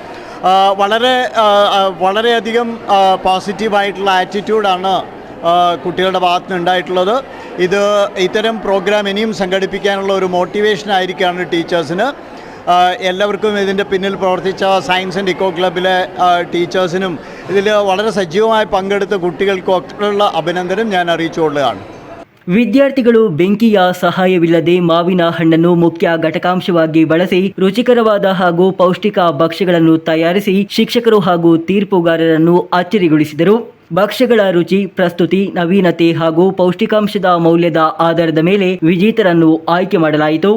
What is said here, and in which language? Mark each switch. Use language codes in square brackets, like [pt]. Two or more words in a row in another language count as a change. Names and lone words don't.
[ml] വളരെയധികം പോസിറ്റീവായിട്ടുള്ള ആറ്റിറ്റ്യൂഡാണ് കുട്ടികളുടെ ഭാഗത്ത് നിന്ന് ഉണ്ടായിട്ടുള്ളത്. ഇത്തരം പ്രോഗ്രാം ഇനിയും സംഘടിപ്പിക്കാനുള്ള ഒരു മോട്ടിവേഷൻ ആയിരിക്കുകയാണ് ടീച്ചേഴ്സിന്. എല്ലാവർക്കും ഇതിൻ്റെ പിന്നിൽ പ്രവർത്തിച്ച സയൻസ് ആൻഡ് ഇക്കോ ക്ലബിലെ ടീച്ചേഴ്സിനും ഇതിൽ വളരെ സജീവമായി പങ്കെടുത്ത കുട്ടികൾക്കൊക്കെയുള്ള അഭിനന്ദനം ഞാൻ അറിയിച്ചുകൊള്ളുകയാണ്. [kn] ವಿದ್ಯಾರ್ಥಿಗಳು ಬೆಂಕಿಯ ಸಹಾಯವಿಲ್ಲದೆ ಮಾವಿನ ಹಣ್ಣನ್ನು ಮುಖ್ಯ ಘಟಕಾಂಶವಾಗಿ ಬಳಸಿ ರುಚಿಕರವಾದ ಹಾಗೂ ಪೌಷ್ಟಿಕ ಭಕ್ಷ್ಯಗಳನ್ನು ತಯಾರಿಸಿ ಶಿಕ್ಷಕರು ಹಾಗೂ ತೀರ್ಪುಗಾರರನ್ನು ಅಚ್ಚರಿಗೊಳಿಸಿದರು. ಭಕ್ಷ್ಯಗಳ ರುಚಿ, ಪ್ರಸ್ತುತಿ, ನವೀನತೆ ಹಾಗೂ ಪೌಷ್ಟಿಕಾಂಶದ ಮೌಲ್ಯದ ಆಧಾರದ ಮೇಲೆ ವಿಜೇತರನ್ನು ಆಯ್ಕೆ ಮಾಡಲಾಯಿತು.